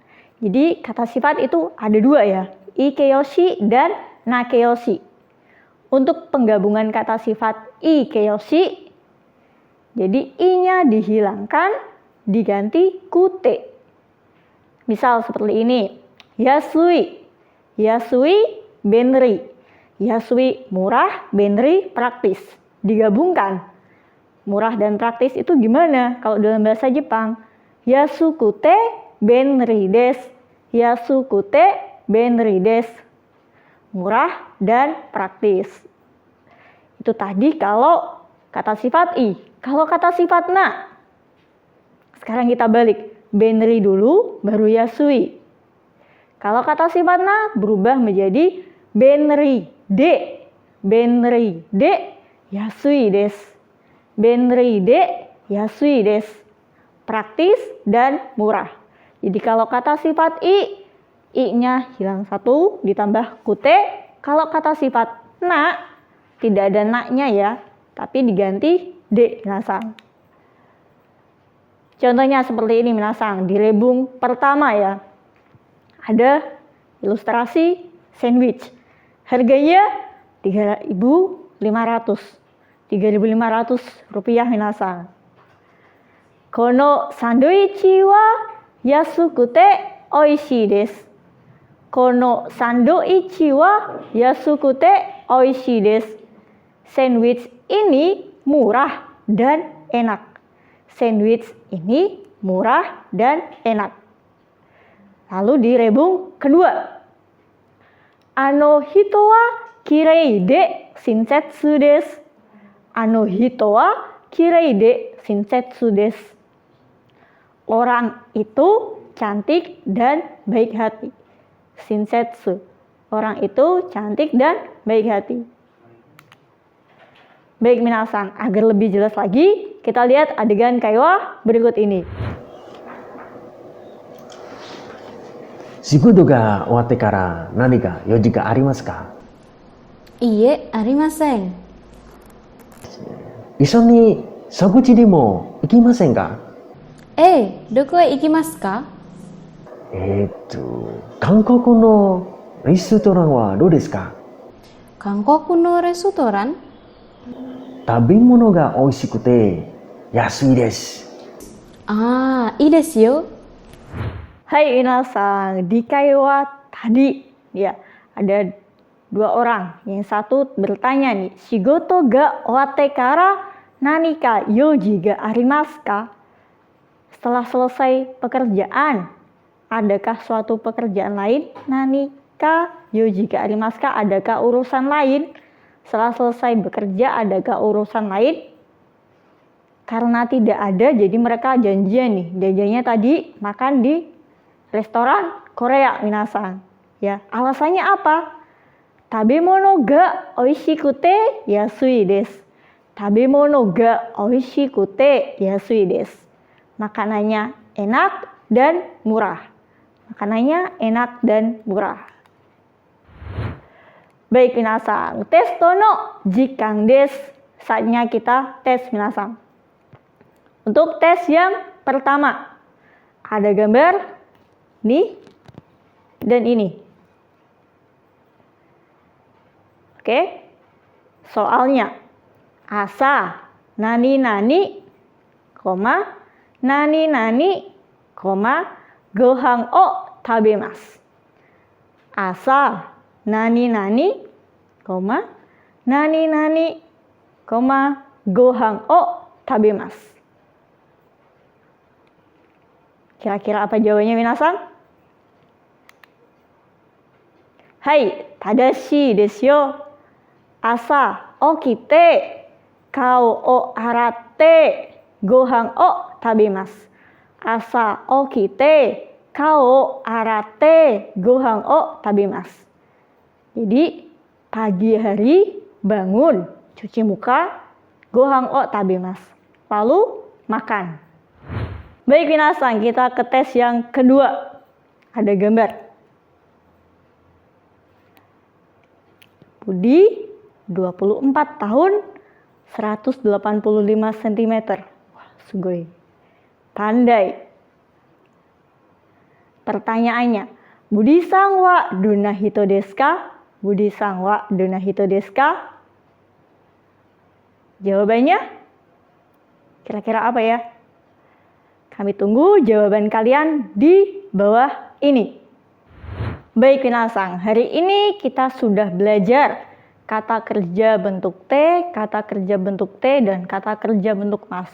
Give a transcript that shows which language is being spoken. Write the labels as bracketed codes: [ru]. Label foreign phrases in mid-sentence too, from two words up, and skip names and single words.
[id] Jadi kata sifat itu ada dua ya, ikeyoshi dan nakeyoshi. Untuk penggabungan kata sifat ikeyoshi, jadi i-nya dihilangkan, diganti kute. Misal seperti ini, [ja] yasui. 安い、便利. Yasui, [id] murah, benri, praktis. Digabungkan. Murah dan praktis itu gimana kalau dalam bahasa Jepang? [ja] 安くて、便利です。安くて、便利です. [id] Murah dan praktis. Itu tadi kalau kata sifat i. Kalau kata sifat na, sekarang kita balik. Benri dulu, baru yasui. Kalau kata sifat na berubah menjadi [ja] 便利で. 便利で、安いです. 便利で、安いです. [id] Praktis dan murah. Jadi kalau kata sifat i-nya hilang satu, ditambah kute. Kalau kata sifat na, tidak ada na-nya ya, tapi diganti de minasang. Contohnya seperti ini minasang, di rebung pertama ya. Ada ilustrasi sandwich. Harganya 3.500. 3.500 rupiah minasang. [ja] このサンドイッチは安くて美味しいです. このサンドイッチは安くて美味しいです. [id] Sandwich ini murah dan enak. Sandwich ini murah dan enak. Lalu di rebung kedua. [ja] あの人はきれいで親切です. あの人はきれいで親切です. [id] Orang itu cantik dan baik hati. [ja] Shinsetsu. [id] Orang itu cantik dan baik hati. Baik minasang, agar lebih jelas lagi, kita lihat adegan kaiwa berikut ini. [ja] 仕事が終わってから何か用事がありますか？いいえ、ありません。一緒に食事でも行きませんか？ええ、どこへ行きますか？韓国のレストランはどうですか？韓国のレストラン？食べ物が美味しくて安いです。ああ、いいですよ。 [id] Hai minasang, di kaiwa tadi ya ada dua orang. Yang satu bertanya nih, [ja] 仕事が終わってから何か用事がありますか? [id] Setelah selesai pekerjaan, adakah suatu pekerjaan lain? [ja] 何か用事がありますか? [id] Adakah urusan lain? Setelah selesai bekerja, adakah urusan lain? Karena tidak ada, jadi mereka janjian nih. Janjiannya tadi makan di restoran Korea minasang. Ya, alasannya apa? [ja] 食べ物が美味しくて安いです. 食べ物が美味しくて安いです. [id] Makanannya enak dan murah. Makanannya enak dan murah. Baik minasang, [ja] テストの時間です. [id] Saatnya kita tes minasang. Untuk tes yang pertama, ada gambar nih dan ini. Oke, soalnya [ja] 朝何々、何々、ご飯を食べます. 朝何々、何々、ご飯を食べます. [id] Kira-kira apa jawabannya minasan? [ja] はい、正しいですよ. 朝起きて、顔を洗って、ご飯を食べます. 朝起きて、顔を洗って、ご飯を食べます. [id] Jadi, pagi hari bangun, cuci muka, [ja] ご飯を食べます. [id] Lalu makan. Baik minasan, kita ke tes yang kedua. Ada gambar. Budi 24 tahun 185 cm. Wah, sugoi. Pandai. Pertanyaannya, [ja] ブディさんはどんな人ですか? ブディさんはどんな人ですか? [id] Jawabannya? Kira-kira apa ya? Kami tunggu jawaban kalian di bawah ini. Baik minasan, hari ini kita sudah belajar kata kerja bentuk T, kata kerja bentuk T, dan kata kerja bentuk mas.